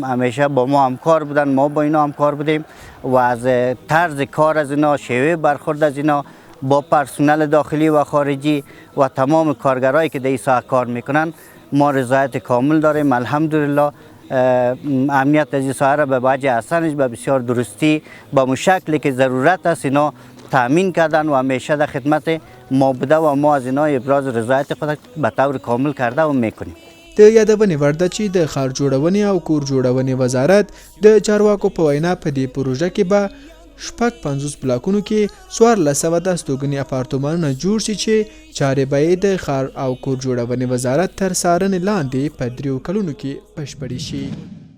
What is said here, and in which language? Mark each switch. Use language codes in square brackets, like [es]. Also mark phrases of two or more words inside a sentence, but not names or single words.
[fa] همیشه با ما همکار بودن، ما با اینا همکار بودیم و از طرز کار از اینا، شیوه برخورد از اینا با پرسنل داخلی و خارجی و تمام کارگرایی که در این ساحه کار میکنن ما رضایت کامل داریم. الحمدلله امنیت از این ساحه را به وجه احسنش به بسیار درستی با مشکلی که ضرورت است اینا تامین کردن و همیشه در خدمت ما بوده و ما از اینا ابراز رضایت خود به طور کامل کرده و میکنیم. [ps] د یادونې وړ ده چې د ښار جوړونې او کور جوړونې وزارت د چارواکو په وینا په دې پروژه کې به 50 بلاکونو کې 1400 د استوګنې اپارتمانونه جوړ شي چې چارې به یې د ښار او کور جوړونې وزارت تر څارنې لاندې په 3 کلونو کې بشپړې شي.